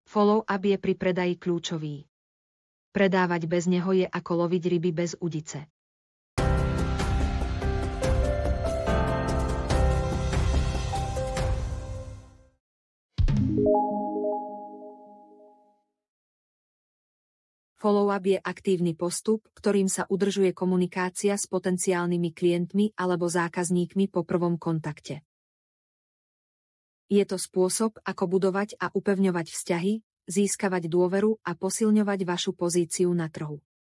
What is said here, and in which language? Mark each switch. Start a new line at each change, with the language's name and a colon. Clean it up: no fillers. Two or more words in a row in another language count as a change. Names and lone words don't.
Slovak: Follow-up je pri predaji kľúčový. Predávať bez neho je ako loviť ryby bez udice. Follow-up je aktívny postup, ktorým sa udržuje komunikácia s potenciálnymi klientmi alebo zákazníkmi po prvom kontakte. Je to spôsob, ako budovať a upevňovať vzťahy, získavať dôveru a posilňovať vašu pozíciu na trhu.